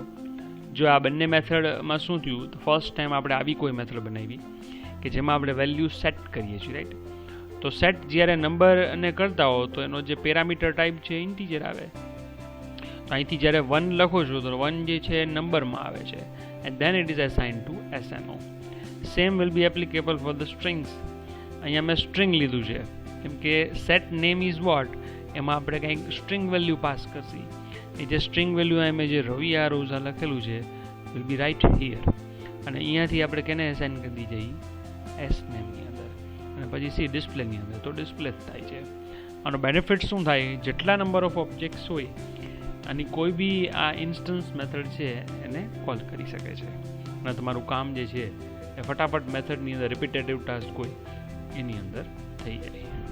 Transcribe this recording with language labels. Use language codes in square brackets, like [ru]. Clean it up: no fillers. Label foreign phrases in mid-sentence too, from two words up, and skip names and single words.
[gu] જો આ બંને મેથડમાં શું થયું, તો [en] first time [gu] આપણે આવી કોઈ મેથડ બનાવી કે જેમાં આપણે [en] value set [gu] કરીએ છીએ, રાઈટ. તો સેટ જ્યારે નંબરને કરતા હો તો એનો જે [en] parameter type [gu] છે ઇન્ટીજર આવે. તો અહીંથી જ્યારે 1 લખો છો તો 1 જે છે નંબરમાં આવે છે, [en] and then it is assigned to SNO. Same will be applicable for the strings. [gu] અહીંયા મેં સ્ટ્રિંગ લીધું છે કેમ કે [en] set name is what, [gu] એમાં આપણે કંઈક [en] string value [gu] પાસ કરશી. એ જે [en] string value [gu] મેં જે રવિ આ રોઝા લખેલું છે [en] will be right here, [gu] અને અહીંયાથી આપણે કેને એસાઇન કરી દીધી s name ની અંદર, અને પછી સી ડિસ્પ્લે ની અંદર, તો ડિસ્પ્લે થાય છે. આનો બેનિફિટ શું થાય, જેટલા [en] number of objects [gu] હોય અને કોઈ બી આ [en] instance method [gu] છે એને કોલ કરી શકે છે, અને તમારું કામ જે છે એ ફટાફટ મેથડની અંદર [en] repetitive task [gu] કોઈ એની અંદર થઈ જાય.